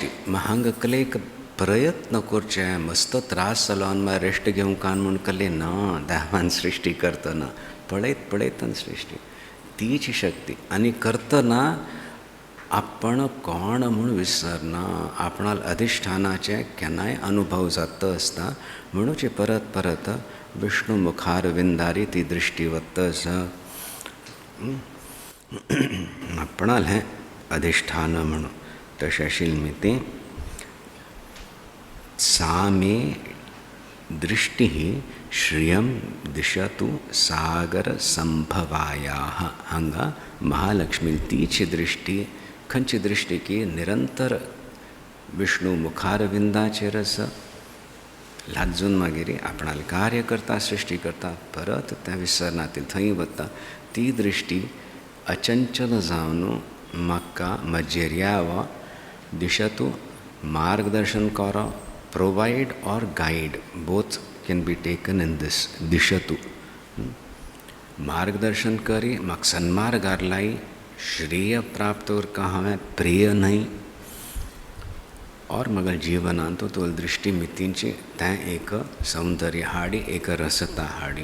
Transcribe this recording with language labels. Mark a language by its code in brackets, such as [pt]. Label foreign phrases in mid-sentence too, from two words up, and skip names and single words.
[kok] हांगा कलेक प्रयत्न करचे मस्त त्रास जालो आनी मागीर रेस्ट घेवंक कान म्हूण कले ना देवान सृश्टी करतना पळयत पळयतना सृश्टी तीची शक्ती आनी करतना आपण कोण म्हणून विसरना, आपणाला अधिष्ठानाचे केन्नाय अनुभव जात असता म्हणूचे परत परत विष्णू मुखार विंदारी ती दृष्टी वत्तस. आपणाल हें अधिष्ठान म्हणून तशें आशिल्ली ती [sa] सा मे दृष्टि श्रियं दिशतु सागर संभवायाः. [kok] हांगा महालक्ष्मी तीची दृष्टी खंयची दृष्टी की निरंतर विष्णू मुखारविंदाचेरच लाजून मागीर आपणाल कार्य करता, सृष्टी करता, परत त्या विसरनातील थंय वता. ती दृष्टी अचंचल जावन म्हाका म्हजेर यावा, दिशतू मार्गदर्शन करो, [en] provide and guide both can be taken in this. [kok] दिशतू मार्गदर्शन करी, म्हाका सन्मार्गार लाई, श्रेय प्राप्त करता हांवें प्रिय न्हय, और म्हज्या जिवनांत तो दृष्टी मितींची तें एक सौंदर्य हाडी, एक रसता हाडी.